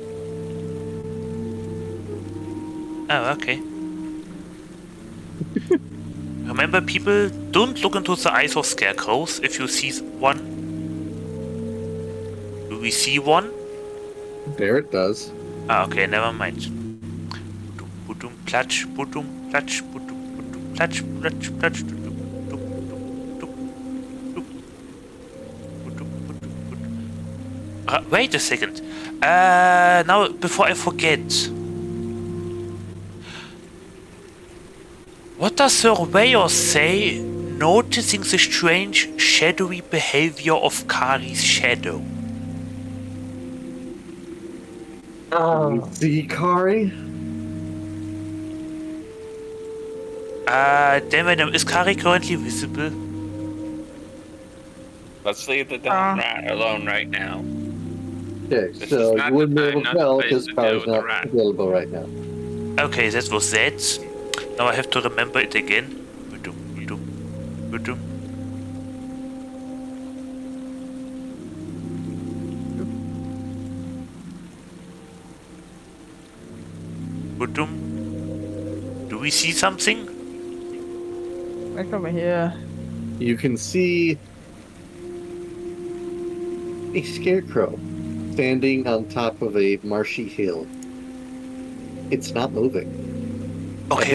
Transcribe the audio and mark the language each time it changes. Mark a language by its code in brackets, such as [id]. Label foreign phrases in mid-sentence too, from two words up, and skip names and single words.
[en] Oh, okay. Remember, people, don't look into the eyes of scarecrows if you see one. Do we see one? There it does. Ah, okay, never mind. Putum, platsch, putum, platsch, putum, putum, platsch, platsch, platsch, putum, putum, putum, putum, putum, putum. Wait a second. Now, before I forget. What does Surveyor say, noticing the strange, shadowy behavior of Kari's shadow? See, Kari? Damn, is Kari currently visible? Let's leave the damn rat alone right now. Okay, This so is not you wouldn't the be time, able to not the tell place because to deal Kari's with the not rat. available right now. Okay, that was that. Now I have to remember it again. Budum, budum, budum. Budum. Do we see something? Right over here. You can see a scarecrow standing on top of a marshy hill. It's not moving. Okay,